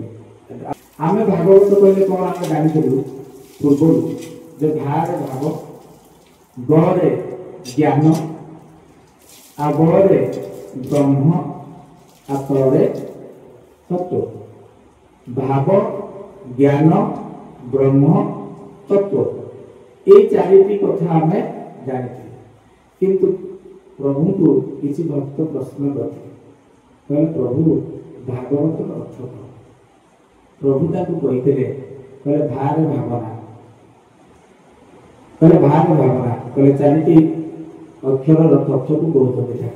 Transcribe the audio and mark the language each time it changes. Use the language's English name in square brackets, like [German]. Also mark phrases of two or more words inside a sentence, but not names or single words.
[Odia] ଆମେ ଭାଗବତ କହିଲେ କଣ ଆମେ ଜାଣିଥିଲୁ ପୂର୍ବରୁ ଯେ ଭାରେ ଭାବ, ଗରେ ଜ୍ଞାନ, ଆଉ ବଳରେ ବ୍ରହ୍ମ, ଆଉ ତଳରେ ତତ୍ତ୍ୱ। ଭାବ, ଜ୍ଞାନ, ବ୍ରହ୍ମ, ତତ୍ତ୍ୱ, ଏଇ ଚାରିଟି କଥା ଆମେ ଜାଣିଥିଲେ। କିନ୍ତୁ ପ୍ରଭୁଙ୍କୁ କିଛି ଭକ୍ତ ପ୍ରଶ୍ନ କରିଥିଲେ, କହିଲେ ପ୍ରଭୁ ଭାଗବତର ଅର୍ଥ କଣ? ପ୍ରଭୁ ତାକୁ କହିଥିଲେ, କହିଲେ ଭାରେ ଭାବନା, କହିଲେ ଭାରେ ଭାବନା, କହିଲେ ଚାରିଟି ଅକ୍ଷରର ତତ୍ତ୍ୱକୁ କହୁଛନ୍ତି ଠାକୁର।